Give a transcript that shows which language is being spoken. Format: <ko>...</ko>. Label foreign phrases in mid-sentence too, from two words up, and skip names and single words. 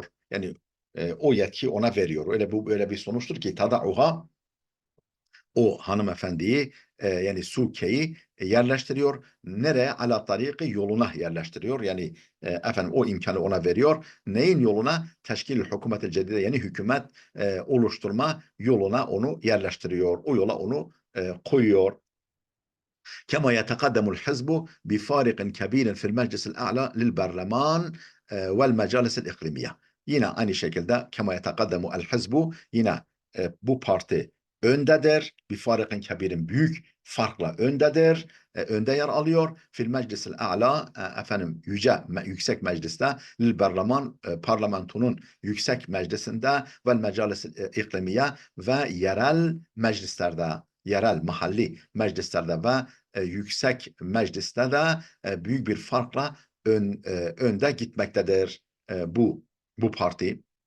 <tr>Yani o yetki ona veriyor. Öyle bir sonuçtur ki tada'uha, o hanımefendiyi yani Suke'yi yerleştiriyor. Nereye?</tr> <ar>على طريق,</ar> <tr>yoluna yerleştiriyor. Yani efendim o imkanı ona veriyor. Neyin yoluna?</tr> <ar>تشكيل الحكومة الجديدة,</ar> <tr>yeni hükümet oluşturma yoluna onu yerleştiriyor. O yola onu koyuyor.</tr> <ar>كما يتقدم الحزب بفارق كبير في المجلس الأعلى للبرلمان والمجالس الإقليمية.</ar> <tr>Yine aynı şekilde</tr> <ar>كما يتقدم الحزب,</ar> <tr>yine bu parti öndedir.</tr> <ar>بفارق كبير,</ar> <tr>büyük farkla öndedir. Önde yer alıyor.</tr> <ar>في المجلس الأعلى,</ar> <tr>efendim yüksek mecliste,</tr> <ar>للبرلمان,</ar> <tr>parlamentonun yüksek meclisinde,</tr> <ar>والمجالس الإقليمية,</ar> <tr>ve yerel meclislerde, yerel mahalli meclislerde ve yüksek mecliste de büyük bir farkla önde gitmektedir bu parti.</tr>